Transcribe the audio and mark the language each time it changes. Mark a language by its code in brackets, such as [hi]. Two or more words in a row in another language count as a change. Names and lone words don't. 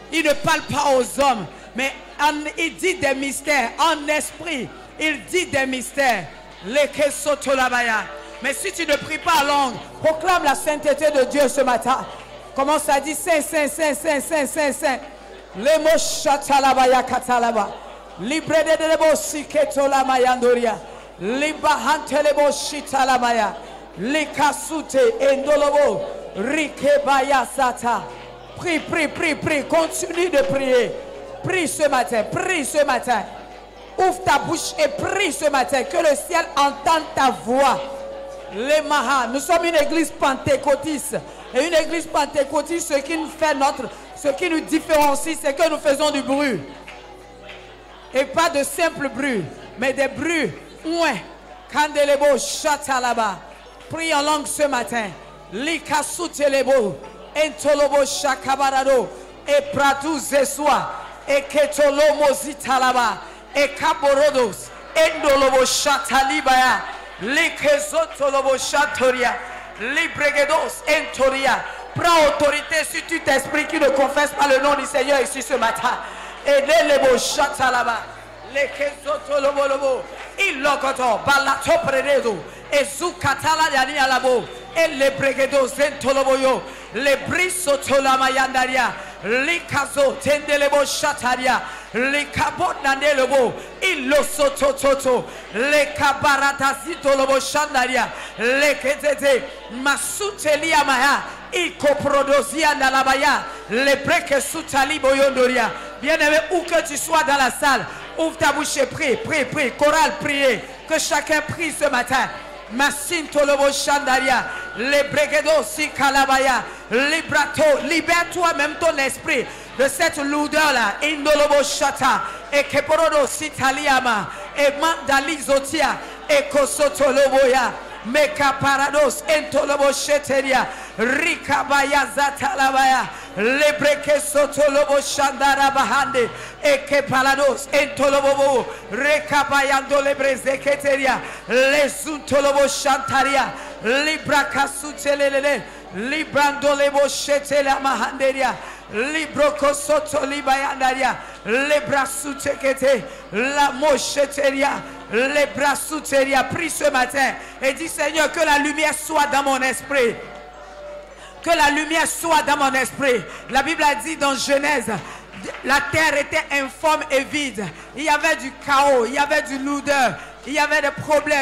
[fr] Il ne parle pas aux hommes, Mais il dit des mystères. En esprit, il dit des mystères. Mais si tu ne pries pas en langue, proclame la sainteté de Dieu ce matin. Commence à dire Saint, Saint, Saint, Saint, Saint, Saint, Saint. Les mots chatalabaya katalaba. Libre de lebo siketola mayandoria. Liba hantelebo shitalabaya. Likasute endolobo. Rikebaya sata. Prie, prie, prie, prie. Continue de prier. Prie ce matin. Prie ce matin. Ouvre ta bouche et prie ce matin. Que le ciel entende ta voix. Les Maha. Nous sommes une église pentecôtiste. Et une église pentecôtiste, ce qui nous différencie, c'est que nous faisons du bruit. Et pas de simple bruit, mais des bruits. Ouais. Kandelebo chatalaba. Prie en langue ce matin. Likasutelebo. Entolobo shakabarado. Et pratou zeswa. Et ketolomo zitalaba. Et kaborodos. Endolobo chatalibaya. Likezotolobo chatoria. Libregedos entoria. Prends autorité sur tout esprit qui ne confesse pas le nom du Seigneur ici ce matin. Et les chata là-bas. Les kezotolobolobo. Il locoto. Balato prededo. Et zoukatala yani alabo. Et les bregedos entoloboyo. Les brisotolamayandaria. Likazo tendelebo chataria. Les kabot nandelebo. Il lo sotototo. Les kabaratazito lobo chandaria. Les ketete. Masutelia maya. Il coprodosia nalabaya. Les breques soutali boyondoria. Bien-aimé, où que tu sois dans la salle, ouvre ta bouche et prie, prie, prie. Chorale, priez. Que chacun prie ce matin. Masinto lobo chandaria. Les bregedos si kalabaya. Librato. Libère-toi même ton esprit de cette lourdeur-là. Indolobo chata. Et keporodo si taliama. Et mandalizotia. Et kosotoloboya. Meka parados entolobo sheteria. Rikabaya zatalabaya. Lebreke sotolobo shandara bahande. Eke palados entolobo. Rekabayando lebreze keteria. Lesuntolobo shantaria. Libraka sutelele. Librandolebo shetela mahanderia. Libroko soto libayandaria. Lebra sutekete. La mocheteria. Les bras souteria. Prie ce matin et dis Seigneur, que la lumière soit dans mon esprit. Que la lumière soit dans mon esprit. La Bible a dit dans Genèse, la terre était informe et vide. Il y avait du chaos, il y avait du lourdeur, il y avait des problèmes.